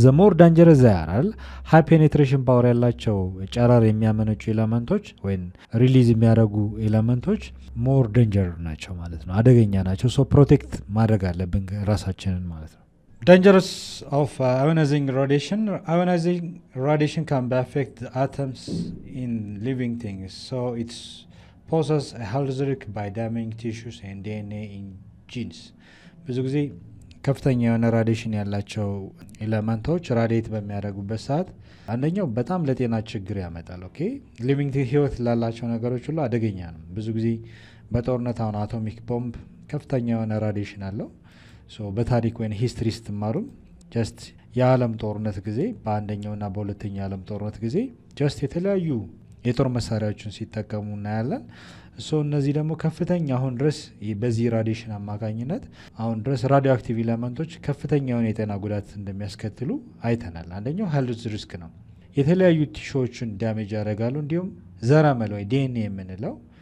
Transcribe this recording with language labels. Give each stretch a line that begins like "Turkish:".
Amharic: ዘ ሞር ዳንጀረስ ዛይ አር ሃይ ፔኔትሬሽን ፓወር ያላቸው ጨረር የሚያመነጩ ኤሌመንቶች ወይም ሪሊዝ የሚያደርጉ ኤሌመንቶች ሞር ዴንጀር ናቸው ማለት ነው፣ አደገኛ ናቸው። ሶ ፕሮቴክት ማድረግ አለብን ራሳችንን ማለት ነው።
English: Dangers of ionizing radiation. Ionizing radiation can affect the atoms in living things, so it's poses a health risk by damaging tissues and DNA in genes.
Amharic: ብዙ ጊዜ ከፍተኛ የሆነ ራዲሽን ያላቸው ኤሌመንቶች ራዲየት በሚያደርጉበት ሰዓት አንደኛው በጣም ለጤና ችግር ያመጣል። ኦኬ ሊቪንግ ህይወት ላላቸው ነገሮች ሁሉ አደገኛ ነው። ብዙ ጊዜ በጦርነት አሁን አቶሚክ ቦምብ ከፍተኛ የሆነ ራዲሽን አለው። ሶ በታሪክ ወይም ሂስትሪ ስትማሩም ጀስት የዓለም ጦርነት ጊዜ በአንደኛውና በሁለተኛው የዓለም ጦርነት ጊዜ ጀስት የተለያዩ የጦር መሳሪያዎችን ሲጠቀሙ እናያለን። እሱ እነዚህ ደግሞ ከፍተኛ አሁን ድረስ በዚህ ራዲሽን አማካኝነት አሁን ድረስ ራዲዮ አክቲቭ ኤሌመንቶች ከፍተኛ የሆነ የጤና ጉዳት እንደሚያስከትሉ አይተናል። አንደኛው ሄልዝ ሪስክ ነው። የተለያዩ ቲሾዎችን ዳሜጅ ያደርጋሉ። እንዲሁም ዘረመል ወይ ዲኤንኤ የምንለው